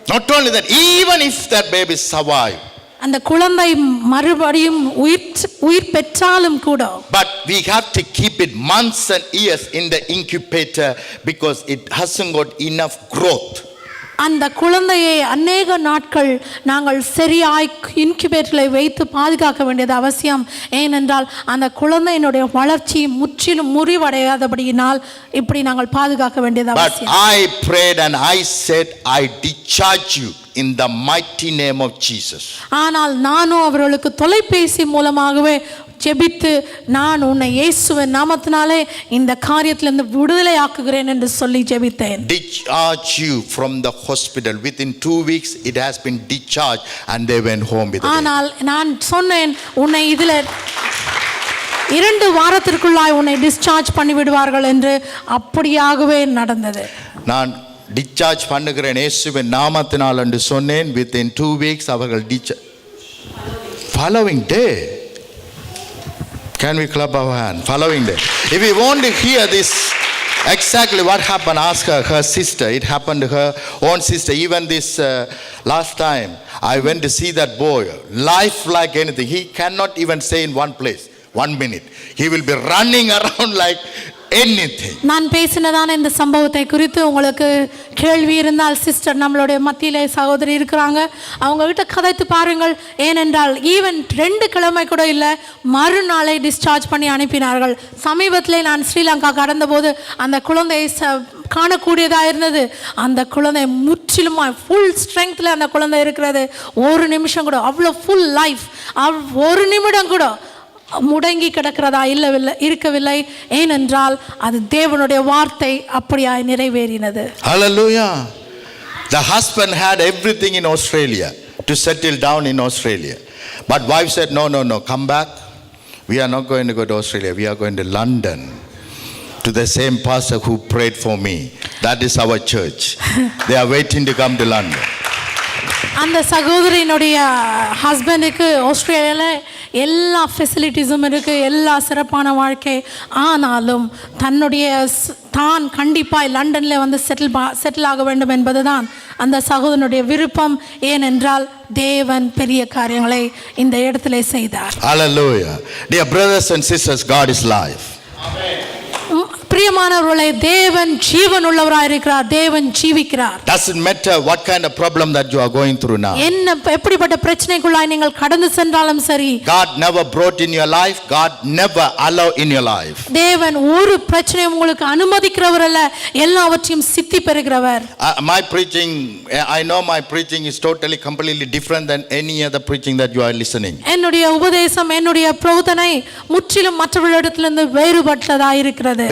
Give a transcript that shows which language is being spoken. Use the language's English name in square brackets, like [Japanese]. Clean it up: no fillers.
[English] Not only that, even if that baby survive, [Tamil] அந்த குழந்தை மறுபடியும் உயிர் பெற்றாலும் கூட, [English] but we have to keep it months and years in the incubator because it hasn't got enough growth. [Tamil] அந்த குழந்தையை அநேக நாட்கள் நாங்கள் சரியாய் இன்குபேட்டரில் வைத்து பாதுகாக்க வேண்டியது அவசியம். ஏனென்றால் அந்த குழந்தையினுடைய வளர்ச்சி முற்றிலும் முறிவடையாதபடியினால் இப்படி நாங்கள் பாதுகாக்க வேண்டியது அவசியம். [English] But I prayed and I said, I discharge you in the mighty name of Jesus. [Tamil] ஆனால் நானும் அவர்களுக்கு தொலைபேசி மூலமாகவே ஜெபித்து நான் உன்னை இயேசுவின் நாமத்தினாலே இந்த காரியத்திலிருந்து விடுதலை ஆக்குகிறேன் என்று சொல்லி ஜெபித்தேன். [English] Discharge you from the hospital. Within 2 weeks it has been discharged and they went home with it. [Tamil] ஆனால் நான் சொன்னேன், உன்னை இதில் 2 வாரத்திற்குள்ளாய் உன்னை டிஸ்சார்ஜ் பண்ணி விடுவார்கள் என்று. அப்படியாகவே நடந்தது. நான் டிஸ்சார்ஜ் பண்ணுகிறேன் இயேசுவின் நாமத்தினால் என்று சொன்னேன். [English] within 2 weeks [Tamil] அவர்கள் [English] following day. Can we clap our hand? Following day. If you want to hear this exactly what happened, ask her sister. It happened to her own sister. Even this last time I went to see that boy, life like anything. He cannot even stay in one place 1 minute. He will be running around like anything. [Tamil] நான் பேசினதான இந்த சம்பவத்தை குறித்து உங்களுக்கு கேள்வி இருந்தால் sister நம்மளுடைய மத்தியிலே சகோதரி இருக்கிறாங்க, அவங்க கிட்ட கதைத்து பாருங்கள். ஏனென்றால் ஈவன் 2 கிழமை கூட இல்லை, மறுநாளை டிஸ்சார்ஜ் பண்ணி அனுப்பினார்கள். சமீபத்திலே நான் ஸ்ரீலங்கா கடந்தபோது அந்த குழந்தையை காணக்கூடியதாக இருந்தது. அந்த குழந்தை முற்றிலுமாய் ஃபுல் ஸ்ட்ரெங்த்தில் அந்த குழந்தை இருக்கிறது. 1 நிமிஷம் கூட, அவ்வளோ ஃபுல் லைஃப், 1 நிமிடம் கூட முடங்கி கிடக்கிறதா இருக்கவில்லை. ஏனென்றால் அது தேவனுடைய வார்த்தை அப்படியாய் நிறைவேறினது. [English] Hallelujah. The husband had everything in Australia to settle down in Australia, but wife said no, come back. We are not going to go to Australia. We are going to London to the same pastor who prayed for me. That is our church. They are waiting to come to London. [Tamil] அந்த சகோதரியினுடைய ஹஸ்பண்டுக்கு ஆஸ்திரேலியாவில் எல்லா ஃபெசிலிட்டிஸும் இருக்குது, எல்லா சிறப்பான வாழ்க்கை. ஆனாலும் தன்னுடைய தான் கண்டிப்பாக லண்டனில் வந்து செட்டில் ஆக வேண்டும் என்பதுதான் அந்த சகோதரனுடைய விருப்பம். ஏனென்றால் தேவன் பெரிய காரியங்களை இந்த இடத்திலே செய்தார். [English] Hallelujah. Dear brothers and sisters, God is life. [Tamil] பிரியமானவர்களே, தேவன் ஜீவன் உள்ளவராய் இருக்கிறார், தேவன் ஜீவிக்கிறார். [English] Doesn't matter what kind of problem that you are going through now. [Tamil] என்ன எப்படிப்பட்ட பிரச்சனைக்குள்ளாய் நீங்கள் கடந்து சென்றாலும் சரி, [English] God never brought in your life, God never allow in your life. [Tamil] தேவன் ஒரு பிரச்சனை உங்களுக்கு அனுமதிக்கிறவர் அல்ல, எல்லாவற்றையும் சித்தி பெறுகிறவர். [English] My preaching, I know my preaching is totally completely different than any other preaching that you are listening. [Tamil] என்னுடைய உபதேசம், என்னுடைய போதனை முற்றிலும் மற்றவர்களிடத்திலிருந்து வேறுபட்டதாக இருக்கிறது.